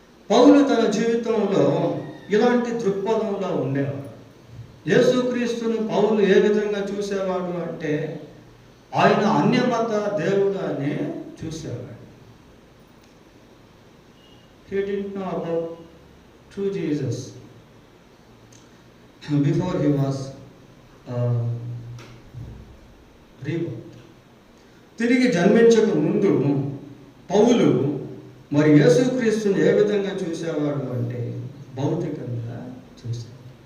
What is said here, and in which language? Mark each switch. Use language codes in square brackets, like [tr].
[te] పౌలు తన జీవితంలో ఇలాంటి దృక్పథంలో ఉండేవాడు. యేసుక్రీస్తును పౌలు ఏ విధంగా చూసేవాడు అంటే ఆయన అన్యమత దేవుడు అని చూసేవాడు. [en] He didn't know about true Jesus before he was rebirth. [te] తిరిగి జన్మించక ముందు పౌలు మరి యేసుక్రీస్తుని ఏ విధంగా చూసేవాడు అంటే భౌతికంగా చూసేవాడు.